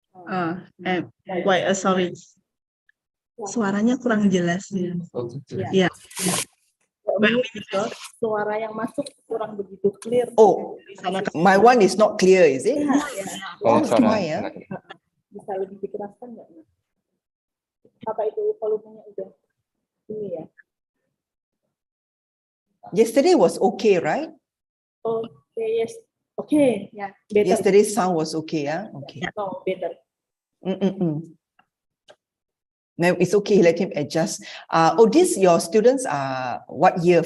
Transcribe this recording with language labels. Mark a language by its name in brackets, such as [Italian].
[English] And why? Sorry, [Indonesian] suaranya kurang jelas. Ya. Suara yang masuk kurang begitu clear. [English] Oh, my one is not clear, is it? Oh, why, [Indonesian] suara. Bisa lebih dikeraskan nggak? Apa itu volumenya udah ini ya? [English] Yesterday was okay, right? Okay, yes. Okay, yeah, better. Yesterday's sound was okay, yeah? Okay. No, better. No, it's okay, let him adjust. These your students are what year?